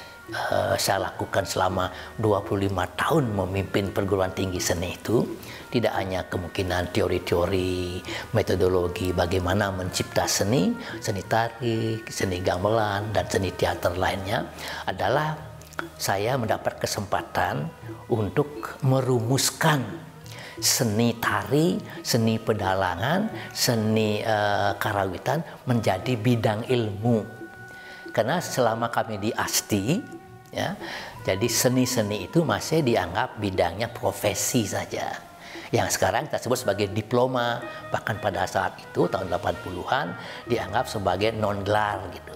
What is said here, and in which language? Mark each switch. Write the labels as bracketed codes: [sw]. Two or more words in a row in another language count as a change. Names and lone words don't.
[id] saya lakukan selama 25 tahun memimpin perguruan tinggi seni itu tidak hanya kemungkinan teori-teori, metodologi bagaimana mencipta seni, seni tari, seni gamelan, dan seni teater lainnya, adalah saya mendapat kesempatan untuk merumuskan seni tari, seni pedalangan, seni karawitan menjadi bidang ilmu. Karena selama kami di Asti, ya, jadi seni-seni itu masih dianggap bidangnya profesi saja. Yang sekarang kita sebut sebagai diploma, bahkan pada saat itu tahun 80-an dianggap sebagai non-gelar gitu.